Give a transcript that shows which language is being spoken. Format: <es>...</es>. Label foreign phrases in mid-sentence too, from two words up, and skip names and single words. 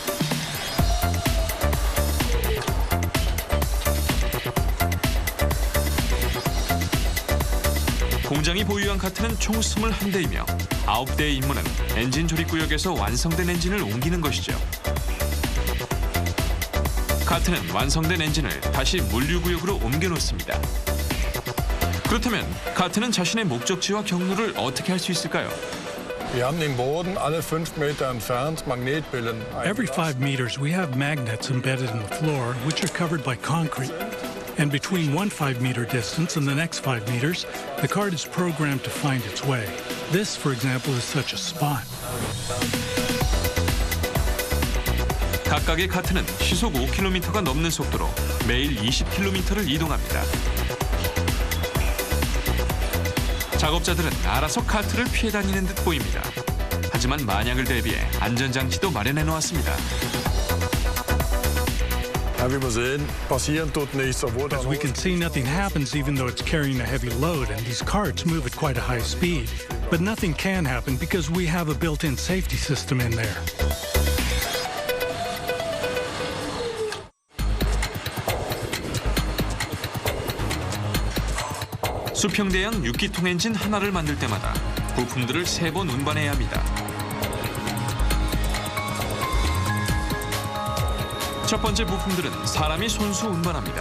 <ko>공장이 보유한 카트는 총 21대이며 9대의 임무는 엔진 조립 구역에서 완성된 엔진을 옮기는 것이죠. 카트는 완성된 엔진을 다시 물류구역으로 옮겨놓습니다. 그렇다면 카트는 자신의 목적지와 경로를 어떻게 할 수 있을까요?</ko> <de>Wir haben den Boden alle 5 Meter entfernt Magnetbrillen.</de> <en>Every 5 meters, we have magnets embedded in the floor, which are covered by concrete. And between one 5-meter distance and the next 5 meters, the cart is programmed to find its way. This, for example, is such a spot.</en> <ko>각각의 카트는 시속 5km가 넘는 속도로 매일 20km를 이동합니다. 작업자들은 알아서 카트를 피해 다니는 듯 보입니다. 하지만 만약을 대비해 안전장치도 마련해 놓았습니다.</ko> <de>Wie wir sehen, passieren tut nichts, obwohl</de> <en>As we can see, nothing happens even though it's carrying a heavy load, and these carts move at quite a high speed. But nothing can happen because we have a built-in safety system in there.</en> <ko>수평대양 6기통 엔진 하나를 만들 때마다 부품들을 3번 운반해야 합니다. 첫 번째 부품들은 사람이 손수 운반합니다.</ko>